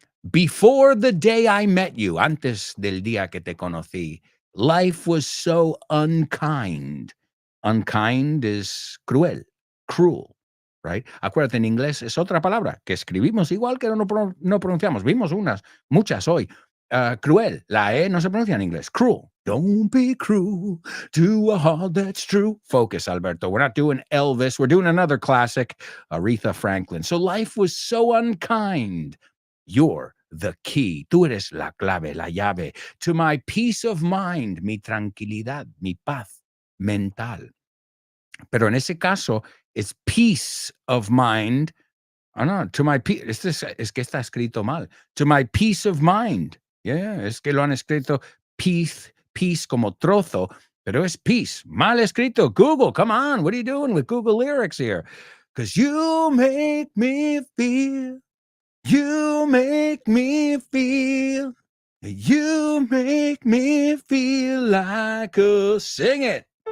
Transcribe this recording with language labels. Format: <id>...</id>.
<en>Before the day I met you,</en> <es>antes del día que te conocí,</es> <en>life was so unkind. Unkind is cruel, right?</en> <es>Acuérdate, en inglés es otra palabra que escribimos igual que no pronunciamos. Vimos muchas hoy. Cruel, la E no se pronuncia en inglés.</es> <en>Cruel. Don't be cruel to a heart that's true. Focus, Alberto. We're not doing Elvis. We're doing another classic, Aretha Franklin. So life was so unkind. You're the key.</en> <es>Tú eres la clave, la llave</es> <en>to my peace of mind,</en> <es>mi tranquilidad, mi paz mental. Pero en ese caso,</es> <en>it's peace of mind. Oh, no, to my peace.</en> <es>Es que está escrito mal.</es> <en>To my peace of mind.</en> <es>Yeah, es que lo han escrito peace como trozo, pero es peace. Mal escrito. Google,</es> <en>come on. What are you doing with Google lyrics here? Because you make me feel. You make me feel. You make me feel like a... Sing it.</en>